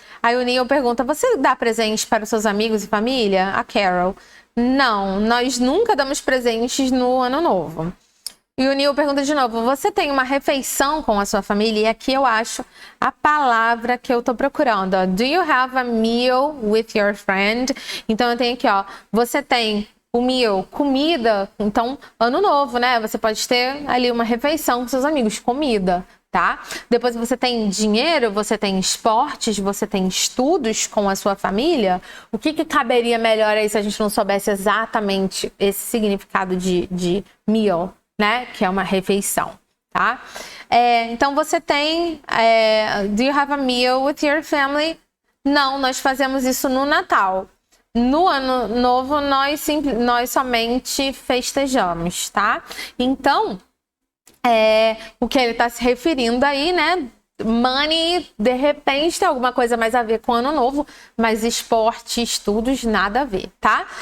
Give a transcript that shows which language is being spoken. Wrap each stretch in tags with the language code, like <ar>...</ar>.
<pt>Aí o Neil pergunta, você dá presentes para os seus amigos e família? A Carol, não, nós nunca damos presentes no Ano Novo. E o Neil pergunta de novo, você tem uma refeição com a sua família? E aqui eu acho a palavra que eu tô procurando, ó.</pt> <en>Do you have a meal with your friend?</en> <pt>Então eu tenho aqui, ó, você tem o meal, comida, então ano novo, né? Você pode ter ali uma refeição com seus amigos, comida, tá? Depois você tem dinheiro, você tem esportes, você tem estudos com a sua família. O que caberia melhor aí se a gente não soubesse exatamente esse significado de meal? Né? Que é uma refeição, tá? Então, você tem...</pt> <en>do you have a meal with your family?</en> <pt>Não, nós fazemos isso no Natal. No Ano Novo, nós somente festejamos, tá? Então, o que ele está se referindo aí, né? Money, de repente, tem alguma coisa mais a ver com Ano Novo, mas esporte, estudos, nada a ver, tá?</pt>